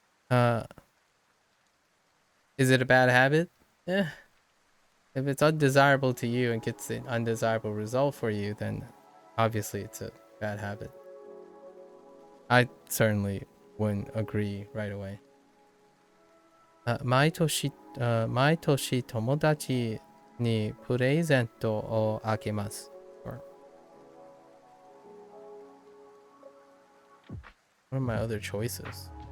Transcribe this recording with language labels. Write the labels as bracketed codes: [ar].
[en] Is it a bad habit? If it's undesirable to you and gets an undesirable result for you, then obviously it's a bad habit. I certainly wouldn't agree right away. [ja] 毎年友達にプレゼントをあげます。 [en] Or, what are my other choices?